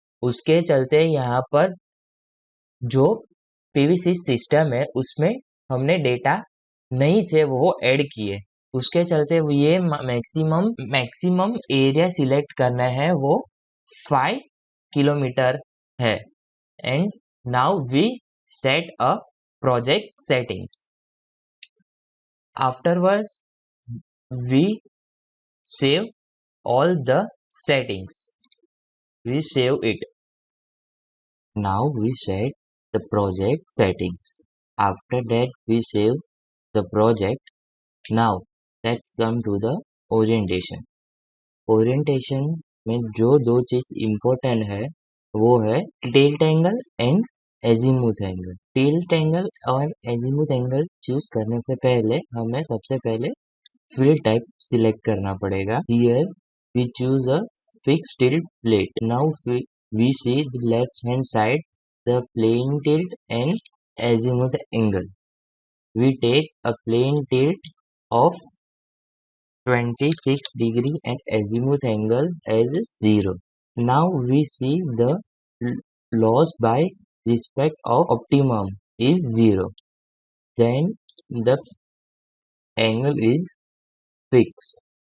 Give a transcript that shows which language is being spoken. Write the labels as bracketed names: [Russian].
[Hindi] उसके चलते यहाँ पर जो PV6 सिस्टम है उसमें हमने डेटा नहीं थे वो ऐड किए, उसके चलते ये मैक्सिमम एरिया सिलेक्ट करना है वो 5 किलोमीटर है। [English] And now we set a project settings. Afterwards, we save all the settings. We save it. Now we set the project settings. After that, we save the project. Now, let's come to the orientation. [Hindi] Orientation में जो दो चीज important है वो है tilt angle and azimuth angle. Tilt angle और azimuth angle choose करने से पहले हमें सबसे पहले फील्ड टाइप सिलेक्ट करना पड़ेगा। [English] Here we choose a fix tilt plate. Now we see the left hand side the plane tilt and azimuth angle. We take a plane tilt of 26 degree and azimuth angle as 0. Now we see the loss by respect of optimum is 0. Then the angle is fixed.